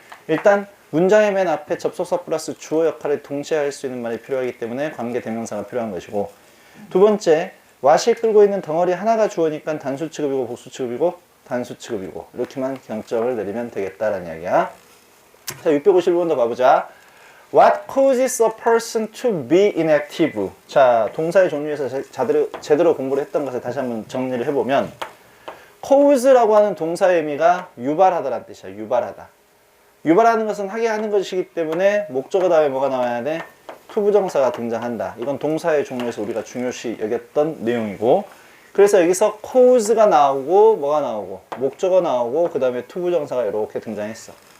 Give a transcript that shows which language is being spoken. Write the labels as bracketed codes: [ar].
[ko] 일단 문장의 맨 앞에 접속사 플러스 주어 역할을 동시에 할 수 있는 말이 필요하기 때문에 관계대명사가 필요한 것이고 두 번째 what이 끌고 있는 덩어리 하나가 주어니까 단수 취급이고 복수 취급이고 단수 취급이고 이렇게만 경점을 내리면 되겠다라는 이야기야. 자, 651번 더 봐보자. [en] What causes a person to be inactive? [ko] 자, 동사의 종류에서 제대로 공부를 했던 것을 다시 한번 정리를 해보면 cause라고 하는 동사의 의미가 유발하다라는 뜻이야. 유발하다. 유발하는 것은 하게 하는 것이기 때문에 목적어 다음에 뭐가 나와야 돼? 투부정사가 등장한다. 이건 동사의 종류에서 우리가 중요시 여겼던 내용이고 그래서 여기서 cause가 나오고 뭐가 나오고 목적어 나오고 그 다음에 투부정사가 이렇게 등장했어.